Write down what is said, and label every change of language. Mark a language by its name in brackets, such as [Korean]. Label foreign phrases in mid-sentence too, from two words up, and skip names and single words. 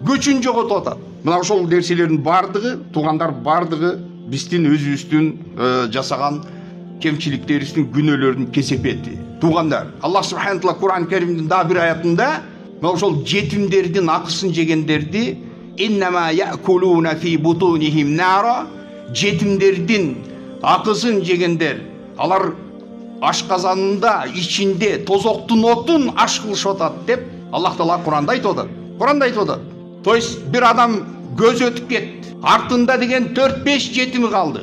[Kyrgyz] Көчүн жоготуп атат. Мына ошол нерселердин бардыгы, туугандар бардыгы биздин өзүбүздүн жасаган кемчиликтерибиздин, күнөөлөрдүн кесепети. Туугандар, Аллах [Arabic] سبحانه تعالى [Kyrgyz] Кур'ан Керимдин да бир аятында мына ошол жетимдердин акысын жегендерди [Arabic] إنما يأكلون في بطونهم نارا, [Kyrgyz] жетимдердин акысын жегендер, алар ашказанында ичинде тозоктун отун аш кылышып атат деп Аллах таала Кур'анда айтып атат. Кур'анда айтып атат. [Russian] То есть [Kyrgyz] бир адам көз өтүп кетти, артында деген 4-5 жетими калды.